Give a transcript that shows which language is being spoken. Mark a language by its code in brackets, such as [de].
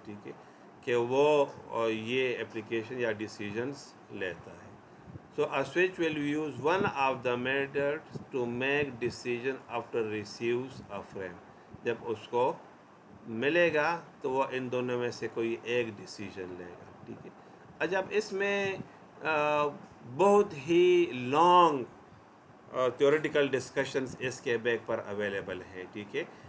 [ur] ٹھیک ہے، کہ وہ یہ اپلیکیشن یا ڈیسیجنس لیتا ہے. [en] So a switch will use one of the methods to make decision after receives a frame. [ur] جب اس کو ملے گا تو وہ ان دونوں میں سے کوئی ایک ڈیسیجن لے گا. ٹھیک ہے. اچھا، اب اس میں بہت ہی لانگ تھیوریٹیکل ڈسکشنز اس کے بیک پر اویلیبل ہیں. ٹھیک ہے.